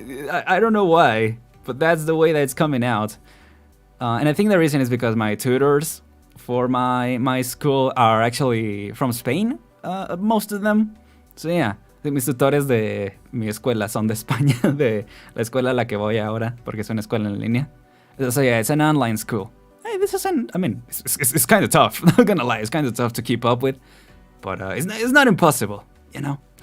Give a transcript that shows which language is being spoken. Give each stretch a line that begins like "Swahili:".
English: I don't know why, but that's the way that it's coming out. And I think the reason is because my tutors for my school are actually from Spain, most of them. So yeah.
Spanish: Mis tutores de mi escuela son de España, de la escuela a la que voy ahora, porque es una escuela en línea.
English: So yeah, it's an online school. Hey, this isn't, I mean, it's kind of tough, not gonna lie, it's kind of tough to keep up with, but it's not impossible, you know?